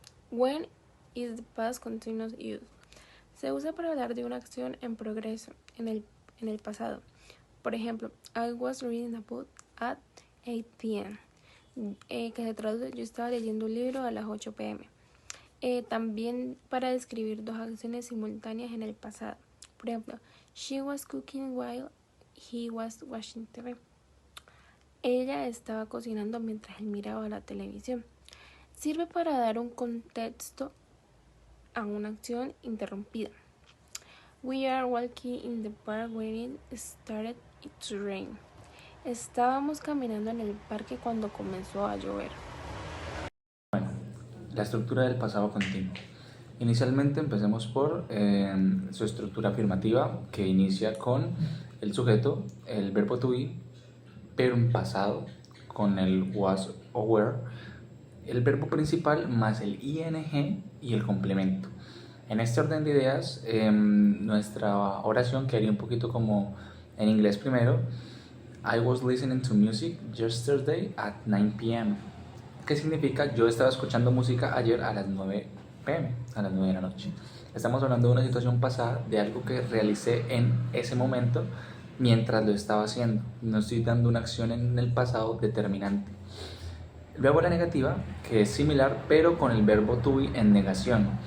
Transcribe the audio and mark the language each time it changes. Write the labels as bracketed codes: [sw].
[en] When is the past continuous used? [es] Se usa para hablar de una acción en progreso, en el pasado. Por ejemplo, [en] I was reading a book at 8 p.m. [es] Que se traduce, yo estaba leyendo un libro a las 8 p.m. También para describir dos acciones simultáneas en el pasado. Por ejemplo, [en] she was cooking while he was watching TV. [es] Ella estaba cocinando mientras él miraba la televisión. Sirve para dar un contexto a una acción interrumpida. [en] We are walking in the park when it started to rain. [es] Estábamos caminando en el parque cuando comenzó a llover. Bueno, la estructura del pasado continuo. Inicialmente empecemos por su estructura afirmativa, que inicia con el sujeto, el verbo to be, pero en pasado, con el was o were, el verbo principal más el ing y el complemento. En este orden de ideas, nuestra oración quedaría un poquito como en inglés primero. [en] I was listening to music yesterday at 9 p.m. [es] ¿Qué significa? Yo estaba escuchando música ayer a las 9 p.m., a las 9 de la noche. Estamos hablando de una situación pasada, de algo que realicé en ese momento mientras lo estaba haciendo. No estoy dando una acción en el pasado determinante. Luego la negativa, que es similar, pero con el verbo to be en negación.